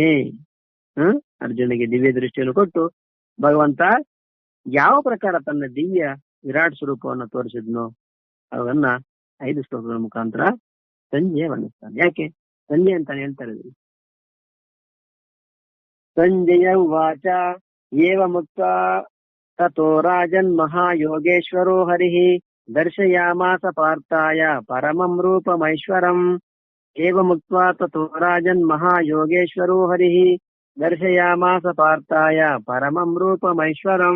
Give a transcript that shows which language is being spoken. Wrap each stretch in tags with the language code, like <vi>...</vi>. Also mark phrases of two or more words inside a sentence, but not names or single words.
<kn>ಅರ್ಜುನಿಗೆ ದಿವ್ಯ ದೃಷ್ಟಿಯನ್ನು ಕೊಟ್ಟು ಭಗವಂತ ಯಾವ ಪ್ರಕಾರ ತನ್ನ ದಿವ್ಯ ವಿರಾಟ್ ಸ್ವರೂಪವನ್ನು ತೋರಿಸಿದ್ನೋ ಅವನ್ನ 5 ಶ್ಲೋಕಗಳ ಮುಖಾಂತರ ಸಂಜಯ ವರ್ಣಿಸ್ತಾನೆ. ಯಾಕೆ ಸಂಜಯ ಅಂತ ಹೇಳ್ತಾ ಇದ್ದೀವಿ.</kn> <sa>ಸಂಜಯ ಉವಾಚ ಏವ ಮುಕ್ತ್ವಾ ತತೋ ರಾಜನ್ ಮಹಾಯೋಗೇಶ್ವರೋ ಹರಿಃ ದರ್ಶಯಾಮಾಸ ಪಾರ್ಥಾಯ ಪರಮಂ ರೂಪಮೈಶ್ವರಂ. ಏವ ಮುಕ್ತ್ವಾ ತತೋ ರಾಜನ್ ಮಹಾಯೋಗೇಶ್ವರೋ ಹರಿಃ ದರ್ಶಯಾಮಾಸ ಪಾರ್ಥಾಯ ಪರಮಂ ರೂಪಮೈಶ್ವರಂ.</sa>